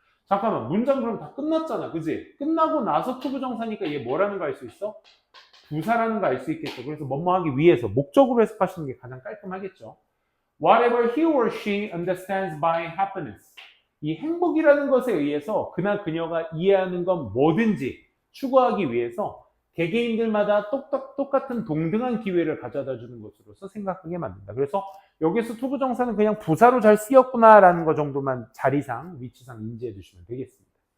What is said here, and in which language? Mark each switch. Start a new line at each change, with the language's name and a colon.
Korean: 잠깐만, 문장 그럼 다 끝났잖아, 그지? 끝나고 나서 투부정사니까 얘 뭐라는 거 알 수 있어? 부사라는 거 알 수 있겠죠. 그래서 뭐뭐 하기 위해서 목적으로 해석하시는 게 가장 깔끔하겠죠.
English: Whatever he or she understands by happiness.
Korean: 이 행복이라는 것에 의해서 그나 그녀가 이해하는 건 뭐든지 추구하기 위해서 개개인들마다 똑같은 동등한 기회를 가져다 주는 것으로서 생각하게 만든다. 그래서 여기서 투부정사는 그냥 부사로 잘 쓰였구나라는 것 정도만 자리상, 위치상 인지해 주시면 되겠습니다.